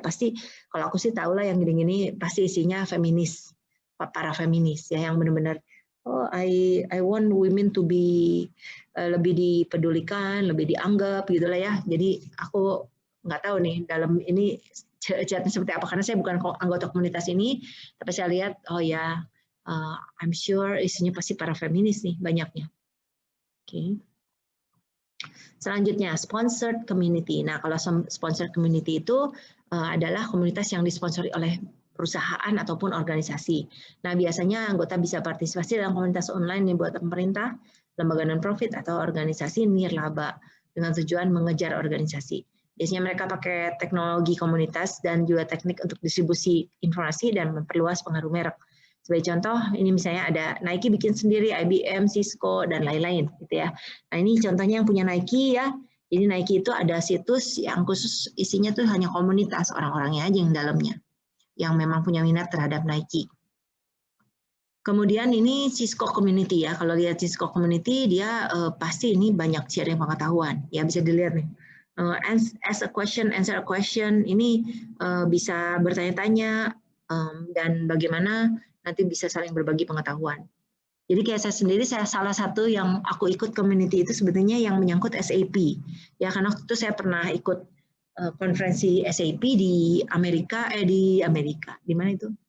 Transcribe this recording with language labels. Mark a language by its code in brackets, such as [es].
[id] Pasti kalau aku sih tahu lah yang gini-gini pasti isinya feminis, para feminis ya yang benar-benar [en] I want women to be [id] lebih dipedulikan, lebih dianggap gitulah ya. Jadi aku nggak tahu nih dalam ini chatnya seperti apa karena saya bukan anggota komunitas ini, tapi saya lihat oh ya [en] I'm sure [id] isinya pasti para feminis nih banyaknya. Oke. Selanjutnya sponsored community. Nah kalau sponsored community itu adalah komunitas yang disponsori oleh perusahaan ataupun organisasi. Nah biasanya anggota bisa partisipasi dalam komunitas online yang buat pemerintah, lembaga non-profit atau organisasi nirlaba dengan tujuan mengejar organisasi. Biasanya mereka pakai teknologi komunitas dan juga teknik untuk distribusi informasi dan memperluas pengaruh merek. Sebagai contoh, ini misalnya ada Nike bikin sendiri, IBM, Cisco, dan lain-lain. Gitu ya. Nah ini contohnya yang punya Nike ya. Jadi Nike itu ada situs yang khusus isinya tuh hanya komunitas, orang-orangnya aja yang dalamnya. Yang memang punya minat terhadap Nike. Kemudian ini Cisco Community ya. Kalau lihat Cisco Community, dia pasti ini banyak sharing pengetahuan. Ya bisa dilihat nih. [en] Ask a question, answer a question. [id] Ini bisa bertanya-tanya dan bagaimana nanti bisa saling berbagi pengetahuan. Jadi kayak saya sendiri, saya salah satu yang aku ikut community itu sebetulnya yang menyangkut SAP. Ya karena waktu itu saya pernah ikut konferensi SAP di Amerika, di mana itu?